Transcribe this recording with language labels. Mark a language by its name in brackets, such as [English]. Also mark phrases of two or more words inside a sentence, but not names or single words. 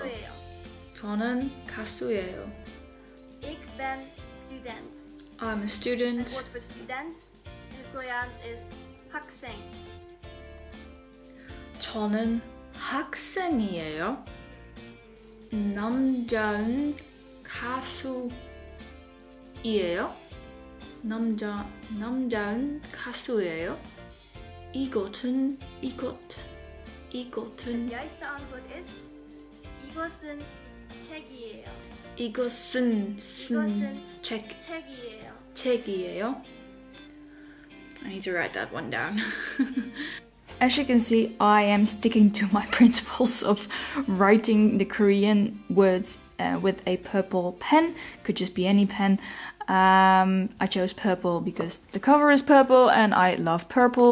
[Korean] 저는 가수예요. [Dutch] Ik ben student. [English] I'm a [Dutch] Het [English] student. [Dutch] woord voor student in het Koreaans is 학생. [Korean] 저는 학생이에요. 남자는 가수이에요. 남자는 가수예요. 이것은 [Dutch] Het juiste antwoord is [Korean] 이것은 책이에요. 이것은 책이에요. 책이에요. [English] I need to write that one down. As you can see, I am sticking to my principles of writing the Korean words with a purple pen. Could just be any pen. I chose purple because the cover is purple and I love purple.